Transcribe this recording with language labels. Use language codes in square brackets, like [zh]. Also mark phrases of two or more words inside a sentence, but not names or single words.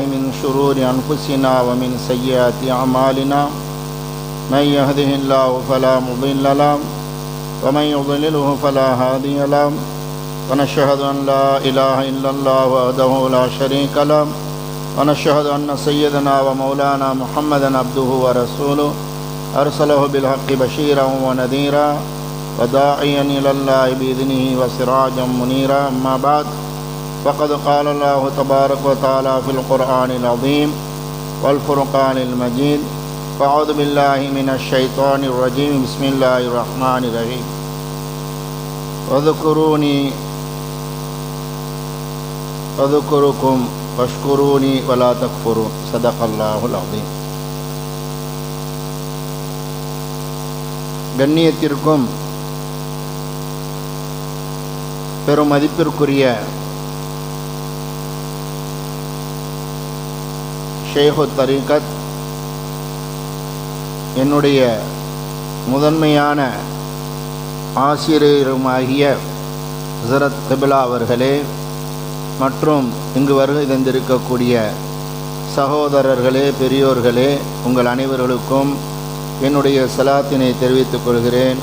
[ar] من شرور أنفسنا ومن سيئات أعمالنا من يهده الله فلا مضل له ومن يضلله فلا هادي له ونشهد أن لا إله إلا الله وحده لا شريك له ونشهد أن سيدنا ومولانا محمدا عبده ورسوله أرسله بالحق بشيرا ونذيرا وداعيا إلى الله بإذنه وسراجا منيرا. أما بعد، فقد قال الله تبارك وتعالى في القرآن العظيم والفرقان المجيد: فأعوذ بالله من الشيطان الرجيم. بسم الله الرحمن الرحيم. واذكروني أذكركم واشكروني ولا تكفرون. صدق الله العظيم. [ta] கண்ணியத்திற்கும் பெரும் மதிப்பிற்குரிய ஷேஹு தரீகத், என்னுடைய முதன்மையான ஆசிரியருமாகிய ஹஸரத் கிப்லா அவர்களே, மற்றும் இங்கு வருகை தந்திருக்கக்கூடிய சகோதரர்களே, பெரியோர்களே, உங்கள் அனைவர்களுக்கும் என்னுடைய சலாத்தினை தெரிவித்துக் கொள்கிறேன்.